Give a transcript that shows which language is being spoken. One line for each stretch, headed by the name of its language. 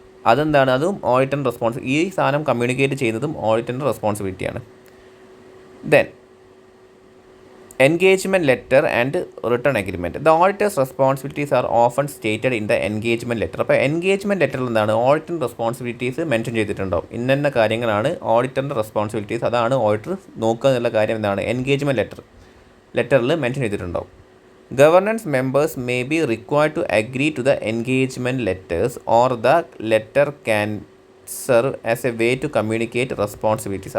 Malayalam: അതെന്താണ്? അതും ഓഡിറ്ററിൻ്റെ ഈ സാധനം കമ്മ്യൂണിക്കേറ്റ് ചെയ്യുന്നതും ഓഡിറ്ററിൻ്റെ റെസ്പോൺസിബിലിറ്റിയാണ്. Then
English: engagement letter and return agreement. The auditor's responsibilities are often stated in the engagement letter.
Malayalam: അപ്പോൾ എൻഗേജ്മെൻറ്റ് ലെറ്ററിൽ എന്താണ് ഓഡിറ്ററിൻ്റെ റെസ്പോൺസിബിലിറ്റീസ് മെൻഷൻ ചെയ്തിട്ടുണ്ടാവും. ഇന്ന കാര്യങ്ങളാണ് ഓഡിറ്ററിൻ്റെ റെസ്പോൺസിബിലിറ്റീസ്, അതാണ് ഓഡിറ്റർ നോക്കുക എന്നുള്ള കാര്യം എന്താണ് എൻഗേജ്മെൻറ്റ് ലെറ്ററിൽ മെൻഷൻ ചെയ്തിട്ടുണ്ടാവും.
English: Governance members may be required to agree to the engagement letters or the letter can serve as a way to communicate responsibilities.